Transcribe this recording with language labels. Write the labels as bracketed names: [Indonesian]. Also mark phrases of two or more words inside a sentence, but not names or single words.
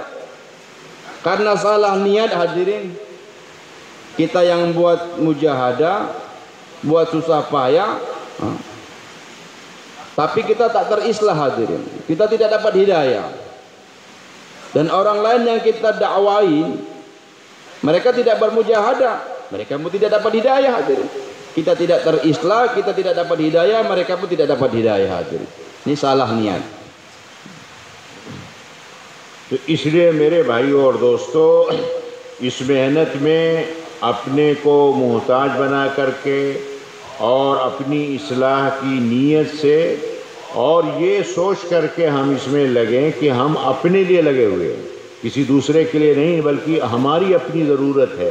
[Malay] Karena salah niat, hadirin, kita yang buat mujahadah, buat susah payah, tapi kita tak terislah, hadirin, kita tidak dapat hidayah. Dan orang lain yang kita dakwai, mereka tidak bermujahadah, mereka pun tidak dapat hidayah, hadirin. Kita tidak terislah, kita tidak dapat hidayah, mereka pun tidak dapat hidayah, hadirin. Ini salah niat. [Hindi] तो इसलिए मेरे भाइयों और दोस्तों, इस मेहनत में अपने को मोहताज बना करके और अपनी इस्लाह की नीयत से और ये सोच करके हम इसमें लगें कि हम अपने लिए लगे हुए हैं, किसी दूसरे के लिए नहीं, बल्कि हमारी अपनी ज़रूरत है।